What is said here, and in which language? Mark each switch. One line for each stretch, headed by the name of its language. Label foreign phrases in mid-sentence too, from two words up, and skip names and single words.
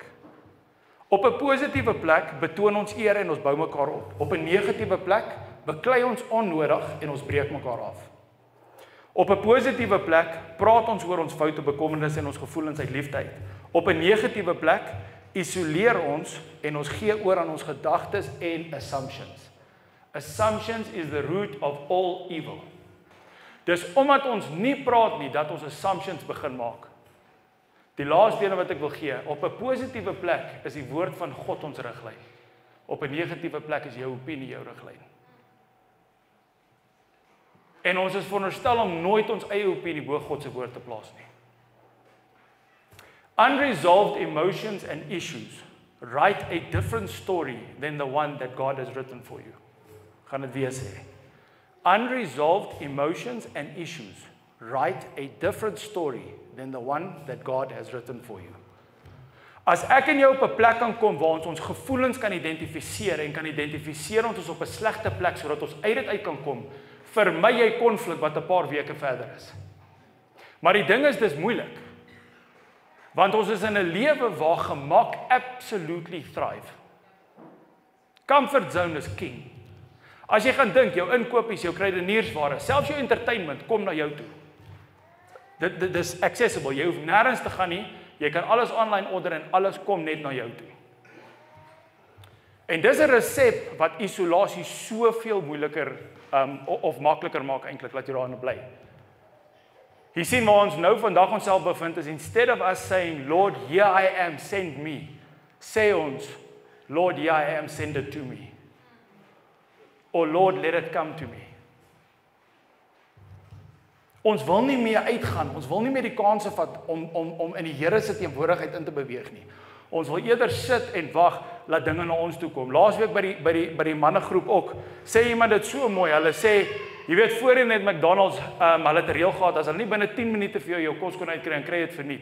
Afrikaans: Op 'n positiewe plek betoon ons eer en ons bou mekaar op. Op 'n negatiewe plek beklei ons onnodig en ons breek mekaar af. Op 'n positiewe plek praat ons oor ons foute, bekommernisse en ons gevoelens uit liefde uit. Op 'n negatiewe plek isoleer ons en ons gee oor aan ons gedagtes en assumptions.
English: Assumptions is the root of all evil.
Afrikaans: Dis omdat ons nie praat nie dat ons assumptions begin maak. Die laaste ene wat ek wil gee, op 'n positiewe plek is die woord van God ons riglyn. Op 'n negatiewe plek is jou opinie jou riglyn. En ons is veronderstel om nooit ons eie opinie bo God se woord te plaas nie.
English: Unresolved emotions and issues write a different story than the one that God has written for you.
Afrikaans: Gaan dit weer sê.
English: Unresolved emotions and issues write a different story than the one that God has written for you.
Afrikaans: As ek en jy op 'n plek kan kom waar ons gevoelens kan identifiseer en kan identifiseer ons is op 'n slegte plek sodat ons uit dit uit kan kom, vermy jy konflik wat 'n paar weke verder is. Maar die ding is dis moeilik. Want ons is in 'n lewe waar gemak
English: absolutely thrive. Comfort zone is king.
Afrikaans: As jy gaan dink, jou inkopies, jou kruideniersware, selfs jou entertainment kom na jou toe. Dit is accessible. Jy hoef nêrens te gaan nie. Jy kan alles
English: online order
Afrikaans: en alles kom net na jou toe. En dis 'n resep wat isolasie soveel moeiliker of makliker maak eintlik dat jy daarin bly. Jy sien waar ons nou vandag onsself bevind is,
English: instead of us saying, Lord, here I am, send me,
Afrikaans: sê ons,
English: Lord, here I am, send it to me. Or Lord, let it come to me.
Afrikaans: Ons wil nie meer uitgaan, ons wil nie meer die kanse vat om in die Here se teenwoordigheid in te beweeg nie. Ons wil eerder sit en wag, laat dinge na ons toe kom. Laasweek by die mannegroep ook, sê iemand dit so mooi, hulle sê, jy weet voorheen het McDonald's, hulle het 'n reël gehad, as hulle nie binne 10 minute vir jou kos kon uitkry en kry dit verniet.